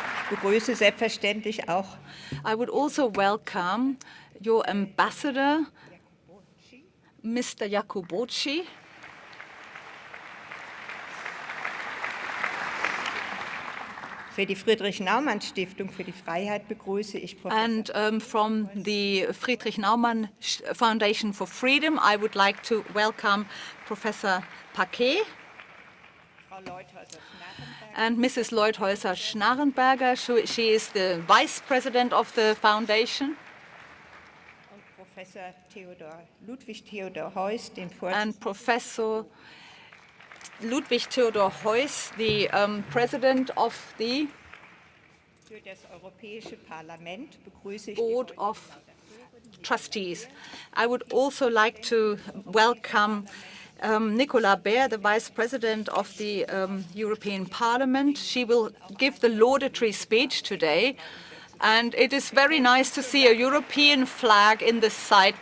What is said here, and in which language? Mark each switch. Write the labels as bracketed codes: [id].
[de] begrüße selbstverständlich auch. [en] I would also welcome your ambassador, Mr. Jakubowski. [de] Für die Friedrich-Naumann-Stiftung für die Freiheit begrüße ich Professor. [en] And from the Friedrich-Naumann Foundation for Freedom, I would like to welcome Professor Paquet and Mrs. Leuthäuser-Schnarrenberger. She is the vice president of the foundation. [de] Professor Ludwig Theodor Heuss, den [en] and Professor Ludwig Theodor Heuss, the president of the [de] für das Europäische Parlament begrüße ich [en] Board of Trustees. I would also like to welcome Nicola Baer, the Vice President of the European Parliament. She will give the laudatory speech today. And it is very nice to see a European flag in this site.